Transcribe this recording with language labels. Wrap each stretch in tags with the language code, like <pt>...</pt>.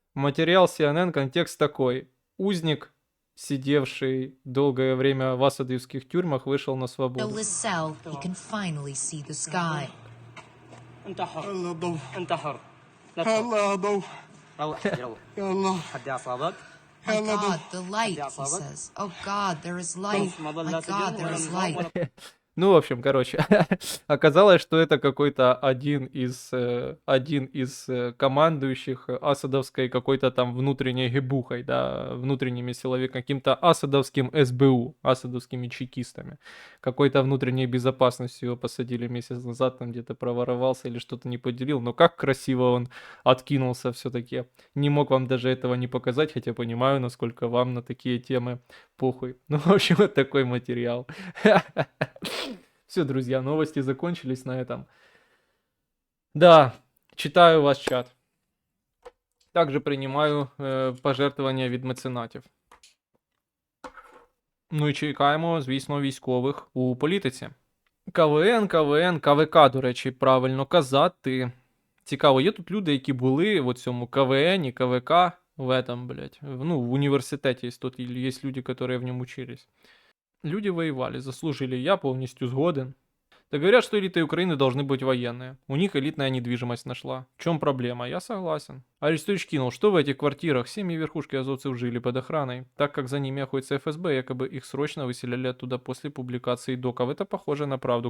<ru>Материал CNN, контекст такой. Узник, сидевший долгое время в асадовских тюрьмах, вышел на свободу.</ru> <en>cell, he can finally see the sky.</en> <ar>انت حر يلا ضو انت حر لا يلا ضو روح يلا يلا حد اصابك</ar> <en>My</en> <ar>يلا ضو</ar> <en>God, the light, he says. Oh God, there is light. My God, there is light.</en> <ru>Ну, в общем, короче, оказалось, что это какой-то один из командующих асадовской какой-то там внутренней гебухой, да, внутренними силовиками, каким-то асадовским СБУ, асадовскими чекистами. Какой-то внутренней безопасностью его посадили месяц назад, там где-то проворовался или что-то не поделил. Но как красиво он откинулся все-таки. Не мог вам даже этого не показать, хотя понимаю, насколько вам на такие темы похуй. Ну, в общем, вот такой материал. Все, друзья, новости закончились на этом. Да, читаю ваш чат. Также принимаю</ru> <uk>пожертвування від меценатів. Ну і чекаємо, звісно, військових у політиці. КВН, КВК, до речі, правильно казати. Цікаво, є тут люди, які були в цьому КВНі, КВК,</uk> <ru>в этом, блядь, ну,</ru> <uk>в університеті, тут є люди, які в ньому учились.</uk> <ru>Люди воевали, заслужили, я полностью сгоден. Так говорят, что элитой Украины должны быть военные. У них элитная недвижимость нашла. В чем проблема? Я согласен. Арестович кинул, что в этих квартирах семьи верхушки азовцев жили под охраной, так как за ними охотится ФСБ, якобы их срочно выселяли оттуда после публикации доков. Это похоже на правду.</ru>